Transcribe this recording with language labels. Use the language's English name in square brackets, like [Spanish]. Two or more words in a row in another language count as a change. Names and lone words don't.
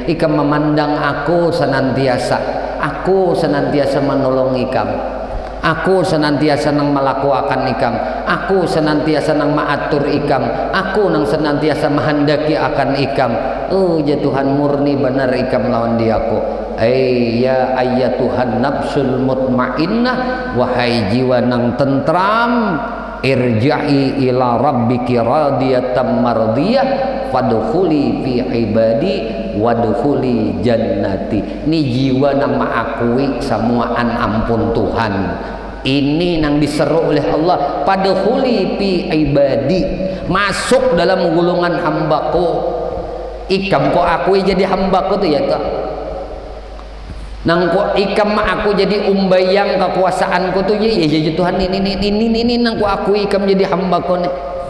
[Banjar] Ikam memandang aku senantiasa menolong ikam, aku senantiasa nang melakukan ikam, aku senantiasa nang maatur ikam, aku nang senantiasa menghendaki akan ikam. Oh ya Tuhan, murni benar ikam lawan dia kok. [Arabic] يا أيتها النفس المطمئنة, [Banjar] wahai jiwa nang tentram, [Arabic] ارجعي إلى ربك راضية مرضية فادخلي في عبادي وادخلي جنتي. [Banjar] Ini jiwa nang mengakui semuaan ampun Tuhan. Ini nang diseru oleh Allah, [Arabic] فادخلي في عبادي, [Banjar] masuk dalam gulungan hambaku. Ikam kok akui jadi hambaku tuh ya toh. Nang ku ikam aku jadi umbayang kekuasaanku tuh ya Tuhan, ini nang ku aku ikam jadi hamba ku nih.